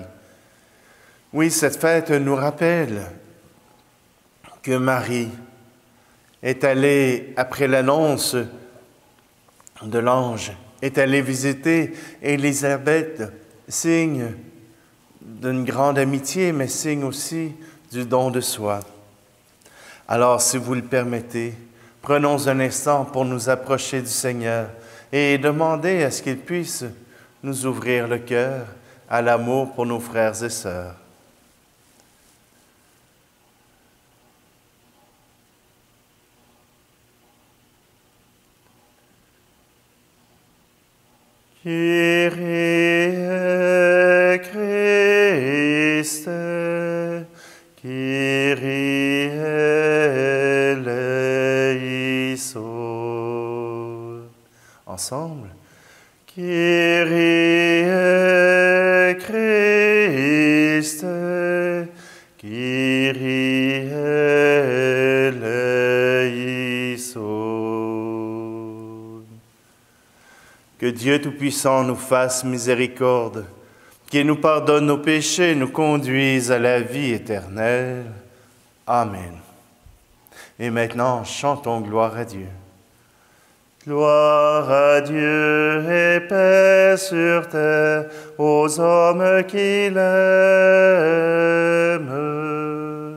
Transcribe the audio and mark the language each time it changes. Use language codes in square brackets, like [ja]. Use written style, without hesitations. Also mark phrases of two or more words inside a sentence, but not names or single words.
[fr] Oui, cette fête nous rappelle que Marie est allée, après l'annonce de l'ange, est allée visiter Élisabeth, signe d'une grande amitié, mais signe aussi du don de soi. Alors, si vous le permettez, prenons un instant pour nous approcher du Seigneur et demander à ce qu'il puisse nous ouvrir le cœur à l'amour pour nos frères et sœurs. [el] Kyrie Christe, Kyrie eleison. [fr] Ensemble. [el] Kyrie Christe, Kyrie eleison. [fr] Que Dieu Tout-Puissant nous fasse miséricorde, qu'il nous pardonne nos péchés, nous conduise à la vie éternelle. Amen. Et maintenant, chantons gloire à Dieu. Gloire à Dieu et paix sur terre aux hommes qui l'aiment.